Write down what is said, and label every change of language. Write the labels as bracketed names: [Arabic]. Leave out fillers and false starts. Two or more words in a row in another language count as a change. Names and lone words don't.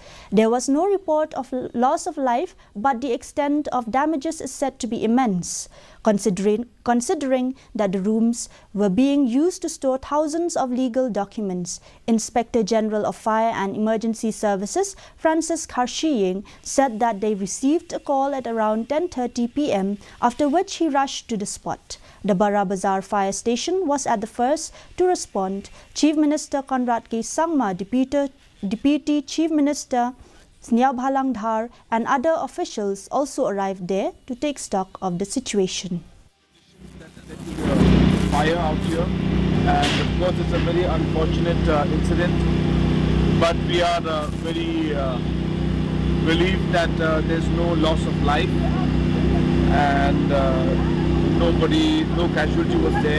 [English] There was no report of loss of life, but the extent of damages is said to be immense, considering that the rooms were being used to store thousands of legal documents. Inspector General of Fire and Emergency Services, Francis Karshiying, said that they received a call at around 10:30 p.m., after which he rushed to the spot. The Bara Bazar Fire Station was at the first to respond. Chief Minister Conrad K. Sangma, Deputy Chief Minister Sniabhalang Dhar and other officials also arrived there to take stock of the situation. Fire out here, and of course it's a very unfortunate incident, but we are very relieved that there's no loss of life and no casualty was there.